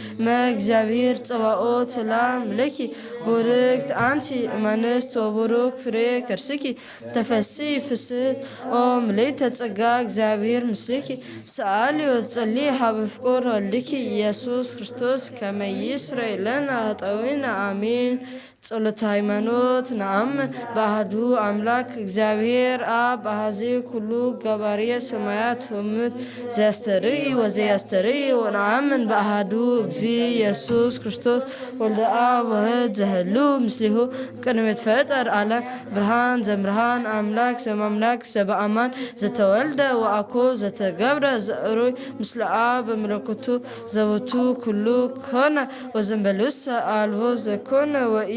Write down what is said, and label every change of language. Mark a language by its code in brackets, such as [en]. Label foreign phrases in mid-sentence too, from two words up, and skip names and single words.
[gez] እግዚአብሔር ጸባኦት ሰላም ለኪ ቡርክት አንቲ እማንስት ወቡሩክ ፍሬ ከርስኪ ተፈሥሒ ፍስሕት ኦ ምልዕተ ጸጋ እግዚአብሔር ምስሌኪ ሰአሊ ወጸልዪ ሀበ ፍቁር ወልድኪ ኢየሱስ ክርስቶስ ከመ ይስረይ ለነ ኃጣውኢነ አሜን። ጸሎተ ሃይማኖት ነአምን በአሐዱ አምላክ እግዚአብሔር አብ አሐዜ ኩሉ ገባርየ ሰማያት ወምድር ዘያስተርኢ ወዘያስተርኢ ወነአምን በአሐዱ እግዚእ ኢየሱስ ክርስቶስ ወልደ አብ ወሕድ ዘህልው ምስሌሁ ቅድመ ይትፈጠር ዓለም ብርሃን ዘእምብርሃን አምላክ ዘእምአምላክ ዘበአማን ዘተወልደ ወአኮ ዘተገብረ ዘእሩይ ምስለ አብ በመለኮቱ ዘቦቱ ኩሉ ኮነ ወዘእንበሌውሰ አልቦ ዘኮነ ወኢ